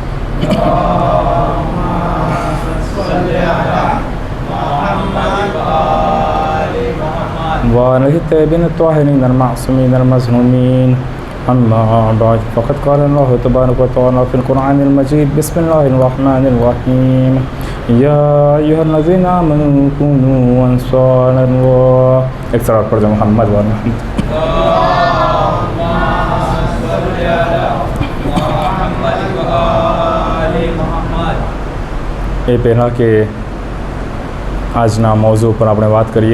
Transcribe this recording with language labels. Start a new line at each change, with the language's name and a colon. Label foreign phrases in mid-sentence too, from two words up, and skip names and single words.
Arabic: وعلى الطيبين الطاهرين المعصومين المظلومين. أما بعد فقد قال الله تبارك وتعالى في القرآن المجيد. بسم الله الرحمن الرحيم. يا أيها الذين آمنوا كونوا أنصار الله. اقتراب پر محمد و محمد.
Gujarati: એ પહેલાં કે આજના મૌઝૂ પર આપણે વાત કરીએ.